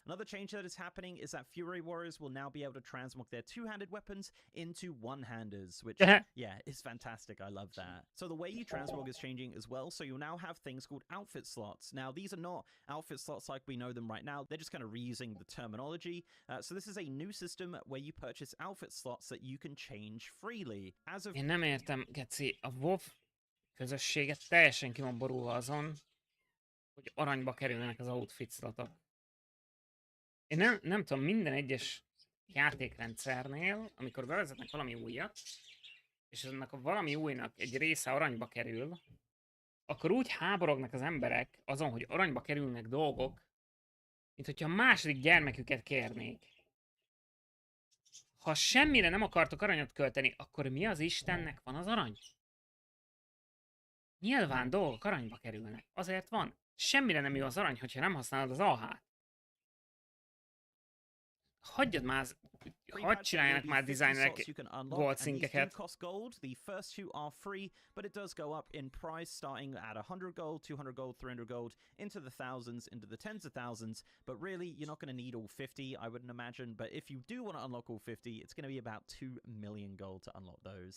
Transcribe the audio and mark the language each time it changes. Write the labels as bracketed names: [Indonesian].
[English] Another change that is happening is that Fury Warriors will now be able to transmog their two-handed weapons into one-handers, which, yeah, is fantastic. I love that. So the way you transmog is changing as well. So you'll now have things called outfit slots. Now, these are not outfit slots like we know them right now. They're just kind of reusing the terminology. So this is a new system where you purchase outfit slots that you can change freely. As of... [Hungarian] Én nem értem, Geci, a WoW közösséget teljesen ki van borulva azon, hogy aranyba kerülnek az outfit slotok. Én nem tudom, minden egyes játékrendszernél, amikor bevezetnek valami újat, és ennek a valami újnak egy része aranyba kerül, akkor úgy háborognak az emberek azon, hogy aranyba kerülnek dolgok, mint hogyha a második gyermeküket kérnék. Ha semmire nem akartok aranyat költeni, akkor mi az Istennek van az arany? Nyilván dolgok aranyba kerülnek. Azért van. Semmire nem jó az arany, hogyha nem használod az AH-t. Hagyjad már, hadd csináljanak már designerek gold szinkeket. [English] The first two are free, but it does go up in price, starting at 100 gold, 200 gold, 300 gold, into the thousands, into the tens of thousands. But really, you're not going to need all 50, I wouldn't imagine. But if you do want to unlock all 50, it's going to be about 2 million gold to unlock those.